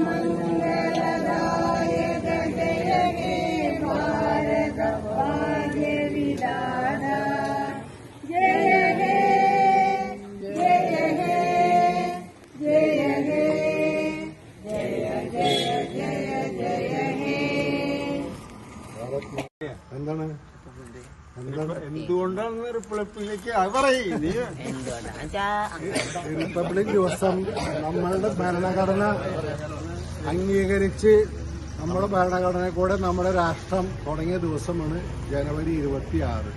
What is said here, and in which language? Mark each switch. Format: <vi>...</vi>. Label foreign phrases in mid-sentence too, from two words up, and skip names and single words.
<bn>মঙ্গলদায়ক জয় হে ভারত ভাগ্য বিধাতা জয় হে জয় হে জয় হে জয় জয় জয় জয় হে</bn> <ml>എന്താണ് എന്തുകൊണ്ടാണ് റിപ്പബ്ലിക്കിലേക്ക് പറയും റിപ്പബ്ലിക് ദിവസം നമ്മളുടെ ഭരണഘടന അംഗീകരിച്ച് നമ്മുടെ ഭരണഘടന കൂടെ നമ്മുടെ രാഷ്ട്രം തുടങ്ങിയ ദിവസമാണ് ജനുവരി 26.</ml>